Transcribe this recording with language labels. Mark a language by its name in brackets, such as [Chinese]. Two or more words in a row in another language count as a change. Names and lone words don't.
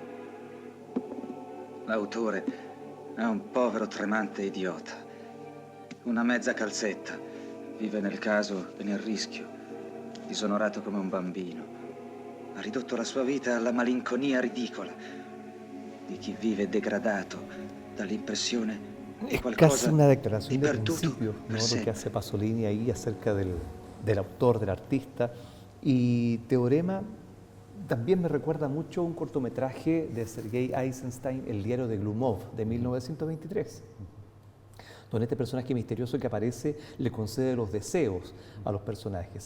[Italian] L'autore è un povero tremante idiota, una mezza calzetta, vive nel caso e nel rischio, disonorato come un bambino. Ha ridotto la sua vita alla malinconia ridicola di chi vive degradato dall'impressione [Spanish] Es casi una declaración de principio, ¿no? Lo que hace Pasolini ahí acerca del autor, del artista. Y Teorema también me recuerda mucho un cortometraje de Sergei Eisenstein, El diario de Glumov, de 1923, donde este personaje misterioso que aparece le concede los deseos a los personajes.